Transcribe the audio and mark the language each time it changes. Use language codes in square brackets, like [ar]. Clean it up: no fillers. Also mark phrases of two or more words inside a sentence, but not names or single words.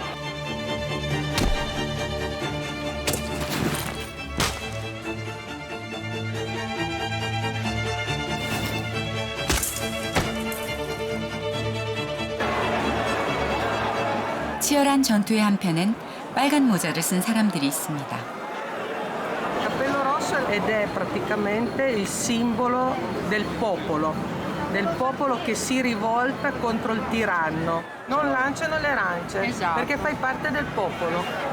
[ko] 치열한 전투의 한편엔 빨간 모자를 쓴 사람들이 있습니다. [it] Cappello rosso ed è praticamente il simbolo del popolo che si rivolta contro il tiranno. Non lanciano le arance perché fai parte del popolo.